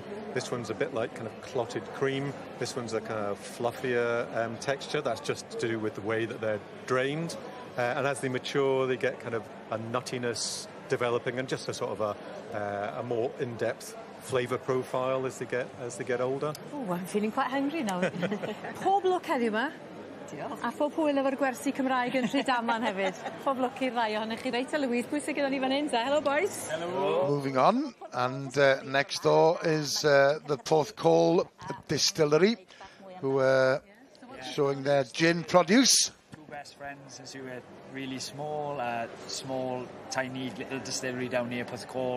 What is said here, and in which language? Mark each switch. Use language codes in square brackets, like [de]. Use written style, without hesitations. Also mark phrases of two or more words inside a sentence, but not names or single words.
[en] This one's a bit like kind of clotted cream. This one's a kind of fluffier texture. That's just to do with the way that they're drained. And as they mature, they get kind of a nuttiness developing, and just a sort of a more in-depth flavour profile as they get older. Oh, I'm feeling quite hungry now. [cy] Pob lwc heddiw yma. Diolch. A phob hwyl efo'r gwersi Cymraeg yn Rhydaman hefyd. Pob lwc i'r rai ohonych chi. Reit, Louise, pwy sydd gyda ni fan hyn? [en] Hello, boys. Hello. Moving on, and next door is the Porthcawl Distillery, who are showing their gin produce. Two best friends who are really small, tiny little distillery down near Porthcawl.